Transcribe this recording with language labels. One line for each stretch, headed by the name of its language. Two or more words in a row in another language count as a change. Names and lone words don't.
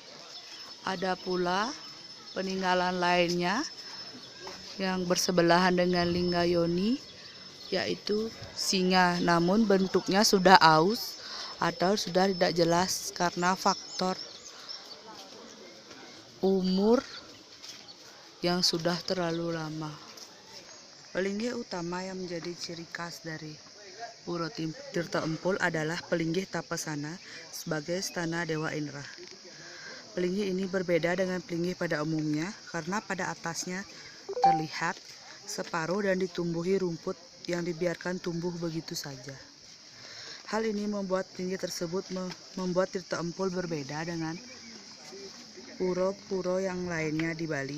Indonesian: Ada pula peninggalan lainnya yang bersebelahan dengan Lingga Yoni, yaitu singa, namun bentuknya sudah aus atau sudah tidak jelas karena faktor umur yang sudah terlalu lama. Pelinggih utama yang menjadi ciri khas dari Pura Tirta Empul adalah pelinggih Tapasana sebagai stana Dewa Indra. Pelinggih ini berbeda dengan pelinggih pada umumnya karena pada atasnya terlihat separuh dan ditumbuhi rumput yang dibiarkan tumbuh begitu saja. Hal ini membuat pelinggih tersebut membuat Tirta Empul berbeda dengan pura-pura yang lainnya di Bali.